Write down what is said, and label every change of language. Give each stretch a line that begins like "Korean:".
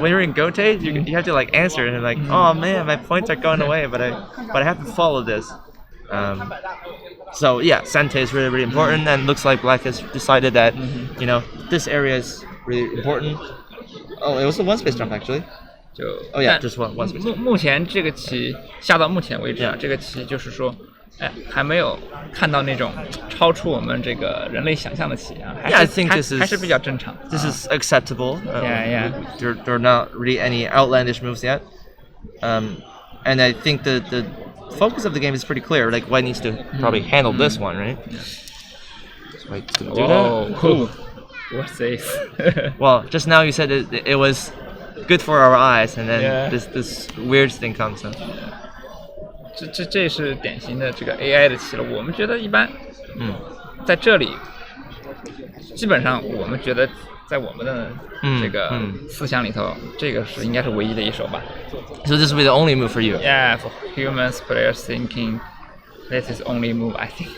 English: When you're in Gote, you have to like answer and like, oh man, my points are going away, but I have to follow this. So yeah, Sente is really, really important, and looks like Black has decided that this area is really important. Oh, it was a one space jump actually. Just one space jump.
Chinese: 目前这个棋下到目前为止这个棋就是说，还没有看到那种超出我们这个人类想象的棋啊。
English: I think this is
Chinese: 还是比较正常。
English: This is acceptable. Yeah. There are not really any outlandish moves yet. And I think the focus of the game is pretty clear. Like White needs to probably handle this one, right? So White's gonna do that. Oh, cool. What's this? Well, just now you said it was good for our eyes, and then this weird thing comes.
Chinese: 这是典型的这个 AI 的棋了。我们觉得一般，在这里基本上我们觉得在我们的这个思想里头，这个是应该是唯一的一手吧。
English: So this will be the only move for you. Yeah, for humans players thinking, this is only move I think.